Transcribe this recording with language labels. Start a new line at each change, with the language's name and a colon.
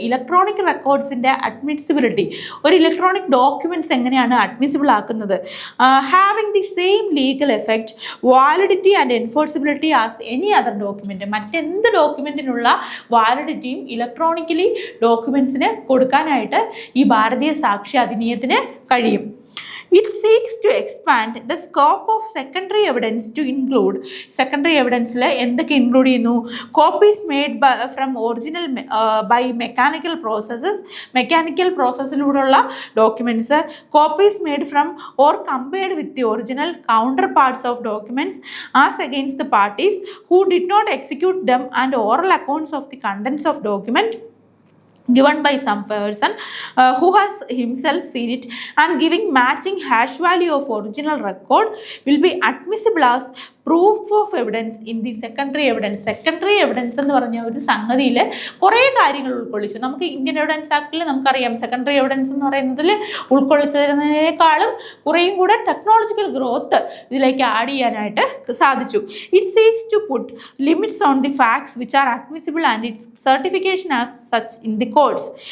Malayalam: Electronic റെക്കോർഡ്സിൻ്റെ admissibility, ഒരു electronic documents എങ്ങനെയാണ് admissible ആക്കുന്നത്.
English: Having the same legal effect, validity and enforceability as any other document.
Malayalam: മറ്റെന്ത് ഡോക്യുമെന്റിനുള്ള വാലിഡിറ്റിയും electronically ഡോക്യുമെന്റ്സിന് കൊടുക്കാനായിട്ട് ഈ ഭാരതീയ സാക്ഷ്യ അധിനിയമത്തിന് കഴിയും.
English: It seeks to expand the scope of secondary evidence to include, secondary evidence-ൽ
Malayalam: എന്തൊക്കെ include ചെയ്യുന്നു?
English: copies made from original by mechanical processes,
Malayalam: mechanical പ്രോസസ്സിലൂടെയുള്ള documents,
English: copies made from or compared with the original counterparts of documents as against the parties who did not execute them, and oral accounts of the contents of document given by some person who has himself seen it, and giving matching hash value of original record will be admissible as proof of evidence in the secondary evidence.
Malayalam: Secondary evidence എന്ന് പറഞ്ഞ ഒരു സംഗതിയിൽ കുറേ കാര്യങ്ങൾ ഉൾക്കൊള്ളിച്ചു. നമുക്ക് Indian evidence ആക്ടിൽ നമുക്കറിയാം secondary evidence എന്ന് പറയുന്നതിൽ ഉൾക്കൊള്ളിച്ചതിനേക്കാളും കുറേയും കൂടെ ടെക്നോളജിക്കൽ ഗ്രോത്ത് ഇതിലേക്ക് ആഡ് ചെയ്യാനായിട്ട് സാധിച്ചു.
English: It seeks to put limits on the facts which are admissible and its certification as such in the courts.